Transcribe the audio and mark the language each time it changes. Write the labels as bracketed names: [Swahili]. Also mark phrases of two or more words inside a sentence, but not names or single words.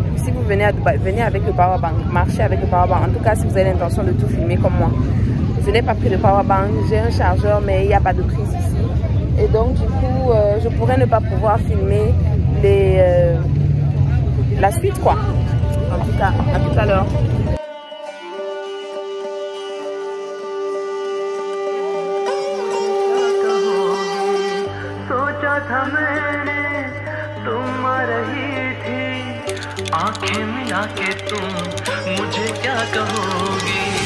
[French] Si vous venez avec le powerbank, marchez avec le powerbank. En tout cas, si vous avez l'intention de tout filmer comme moi. Je n'ai pas pris le powerbank, j'ai un chargeur, mais il n'y a pas de prise ici. Et donc, du coup, je pourrais ne pas pouvoir filmer la suite, quoi. En tout cas, à tout à l'heure. [Hindi] तुम आ रही थी आंखें मिला के तुम मुझे क्या कहोगी